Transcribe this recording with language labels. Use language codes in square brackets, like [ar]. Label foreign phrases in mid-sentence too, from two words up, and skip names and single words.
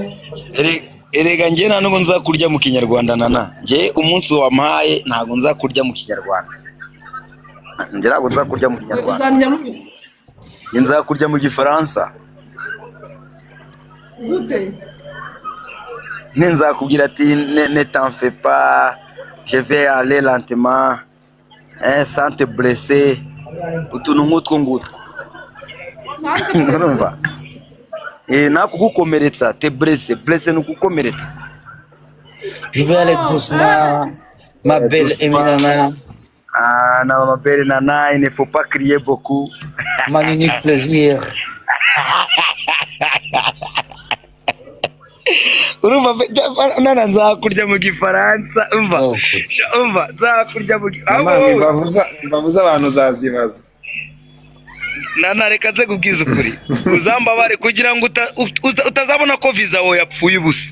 [rw] erega njye nta nubwo nzakurya mu kinyarwanda nana njye umunsi wampaye ntabwo nzakurya mu kinyarwanda njye ntabwo nzakurya mu kinyarwanda nzakurya mu gifaransa gute nzakubwira ati [fr] ne t'en fais pas je vais aller lentement sans te blesser [rw] utuntu nk'utwo ngutwo urumva nakugukomeretsa [fr] te blesser [rw] ni ukukomeretsa. [fr] Je vais aller doucement ma belle Nana. Non, ma belle Nana, il ne faut pas crier beaucoup. Magnifique plaisir. [rw] Urumva nana nzakurya mu gifaransa umva nzakurya mu bavuza abantu uzazibaza nana reka ze kubwiza ukuri uzambabare kugira ngo utazabona ko visa wowe yapfuye ubusa.